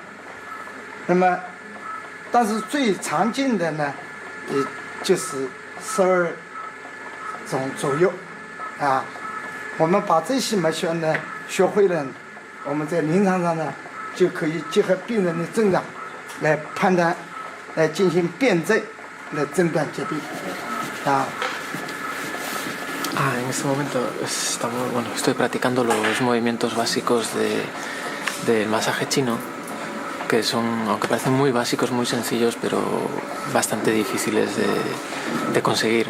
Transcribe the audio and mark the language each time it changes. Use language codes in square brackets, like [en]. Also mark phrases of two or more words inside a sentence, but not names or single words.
[zh] 那么，但是最常见的呢，也就是12种左右，啊。我们把这些脉学呢学会了，我们在临床上呢就可以结合病人的症状来判断，来进行辨证，来诊断疾病。 [es] En este momento estoy practicando los movimientos básicos del masaje chino, que son, aunque parecen muy básicos, muy sencillos, pero bastante difíciles de conseguir.